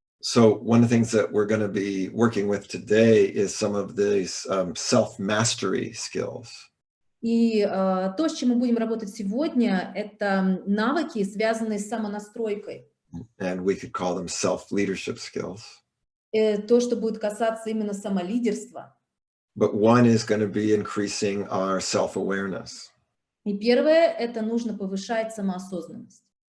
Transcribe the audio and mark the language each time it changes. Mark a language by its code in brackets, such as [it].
[en] So one of the things that we're going to be working with today is some of these self-mastery skills. [ru] И то, с чем мы будем работать сегодня, это навыки, связанные с самонастройкой. [en] And we could call them self-leadership skills. [ru] То, что будет касаться именно самолидерства. [en] But one is going to be increasing our self-awareness. [ru] И первое, это нужно повышать самоосознанность.